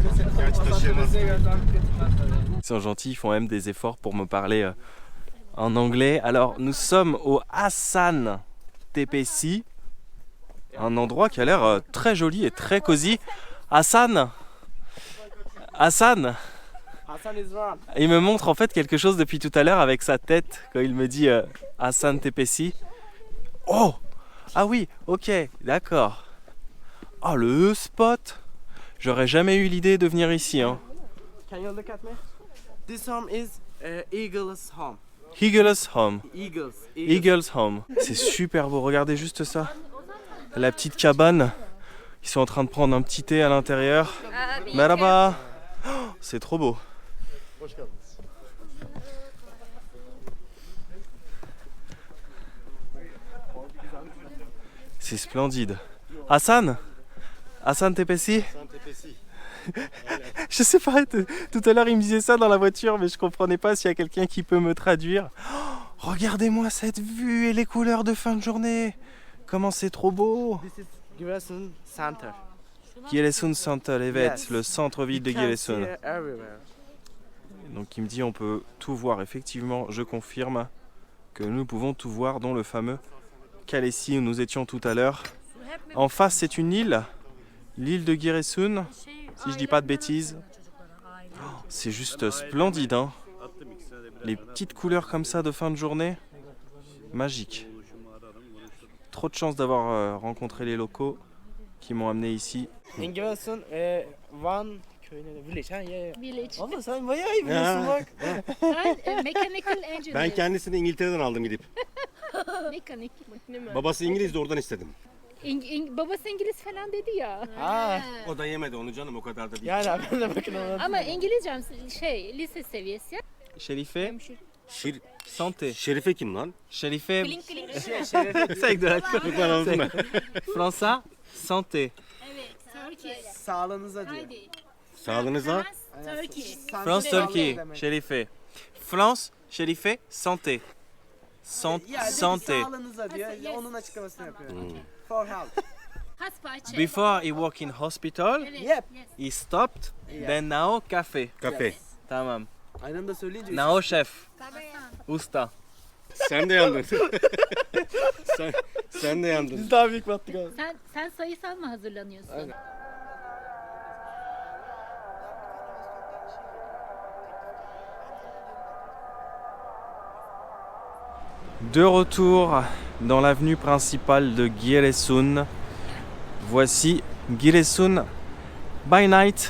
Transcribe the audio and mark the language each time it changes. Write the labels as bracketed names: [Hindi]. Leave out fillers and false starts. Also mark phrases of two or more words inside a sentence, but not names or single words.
[Turkish] Gerçi taşıyamaz. [French] Ils sont gentils, ils font même des efforts pour me parler en anglais. Alors, nous sommes au Hassan Tepesi, un endroit qui a l'air très joli et très cosy. Hassan, il me montre en fait quelque chose depuis tout à l'heure avec sa tête quand il me dit Hassan Tepesi. Oh, ah oui, ok, d'accord. Oh, le spot. J'aurais jamais eu l'idée de venir ici, hein. [English] Can you look at me? This home is Eagle's home. Eagle's Home. Eagle's. Home. [French] C'est super beau, regardez juste ça. La petite cabane. Ils sont en train de prendre un petit thé à l'intérieur. Merhaba. Oh, c'est trop beau. C'est splendide. Hassan Tepesi. Je sais pas, tout à l'heure il me disait ça dans la voiture, mais je comprenais pas s'il y a quelqu'un qui peut me traduire. Oh, regardez-moi cette vue et les couleurs de fin de journée. Comment c'est trop beau. [English] This is Giresun Center. Giresun Center, Yes. [French] le centre-ville de [English] You can [French] Giresun. [English] see everywhere. [French] Donc il me dit on peut tout voir. Effectivement, je confirme que nous pouvons tout voir, dont le fameux Kalesi où nous étions tout à l'heure. En face, c'est une île, l'île de Giresun, si je dis pas de bêtises. Oh, c'est juste splendide, hein. Les petites couleurs comme ça de fin de journée, magique. Trop de chance d'avoir rencontré les locaux qui m'ont amené ici. [English] In Giresun, one village. Ha, yeah. Village. [Turkish] Ama sen bayağı iyi biliyorsun bak. [English] Mechanical engineer. [Turkish] Ben kendisini İngiltere'den aldım gidip. Mekanik. Babası İngilizdi, oradan istedim. Babası İngiliz falan dedi ya. Ha. O da yemedi onu canım, o kadar da değil. Yani ben de bakın ona. Ama İngilizcem lise seviyesi. Şerife, Şir [French] santé. [Turkish] Şerife kim lan? Şerife, Şerefe. [French] c'est avec de la [Turkish] Çocuklar anladın mı? [French] Fransa, santé. [Turkish] Evet. Turkey. Sağlığınıza diyor. Haydi. Sağlığınıza. Turkey. [French] France, Turquie, Şerife. France, Şerife, santé. Santé. [Turkish] Sağlığınıza diyor. Onun açıklamasını yapıyor. [English] For health. Haspaçe. Before he work in hospital, Yep. he stopped, then now cafe. [Turkish] Kafe. Tamam. Aynı anda söyleyince. [English] Now chef. Usta. [Turkish] Sen de yandın. sen de yandın. Biz daha büyük battık abi. Sen sayısal mı hazırlanıyorsun? Aynen. [French] De retour dans l'avenue principale de Giresun. Voici Giresun [English] by night.